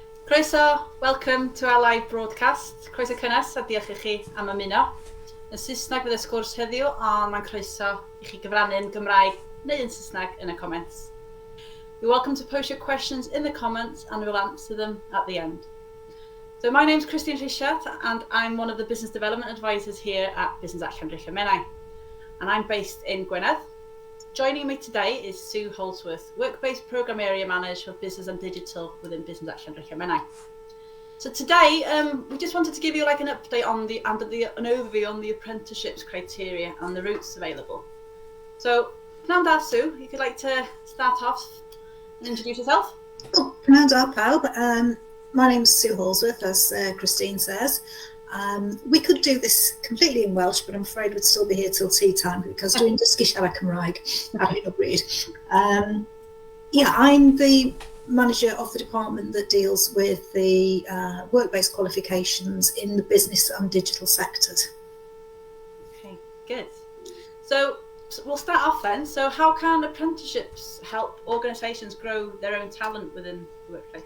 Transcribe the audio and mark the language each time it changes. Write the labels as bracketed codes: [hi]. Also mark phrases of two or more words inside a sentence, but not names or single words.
[cy] Croeso, [en] welcome to our live broadcast. [cy] Croeso cynnes a diolch I chi am ymuno. Yn Saesneg fydd y sgwrs heddiw, ond mae'n croeso I chi gyfrannu'n Gymraeg neu yn Saesneg yn y comments. [en] You're welcome to post your questions in the comments and we'll answer them at the end. So my name's Brentisiaethau and I'm one of the business development advisors here at Brentisiaethau meini. And I'm based in Gwynedd. Joining me today is Sue Holdsworth, Work-Based Programme Area Manager for Business and Digital within Brentisiaethau meini. So today, we just wanted to give you like an update on an overview on the apprenticeships criteria and the routes available. So, [cy] pnawn da, [en] Sue, if you'd like to start off and introduce yourself. [cy] Oh, pnawn da, pawb. [en] My name's Sue Holdsworth, as Christine says. We could do this completely in Welsh, but I'm afraid we'd still be here till tea time because [cy] dwi'n dysgu siarad Cymraeg ar hyn o bryd. [en] Yeah, I'm the manager of the department that deals with the work-based qualifications in the business and digital sectors. Okay, good. So we'll start off then. So how can apprenticeships help organisations grow their own talent within the workplace?